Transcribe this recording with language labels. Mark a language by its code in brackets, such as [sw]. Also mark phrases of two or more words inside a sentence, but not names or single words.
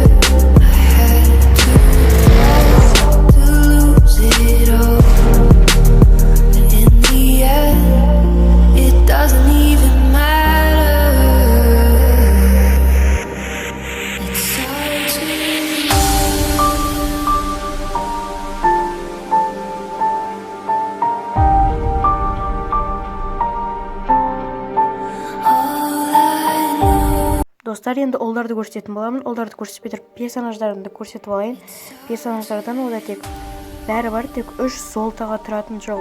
[en] I had to lose it all, but in the end, it doesn't even matter. It's hard to [kk] Достар, енді оларды көрсететін боламын. Оларды көрсетпей тұрып персонаждарды көрсетіп алайын. Персонаждардан ода тек бәрі бар, тек 3 золотаға тұратын жоқ.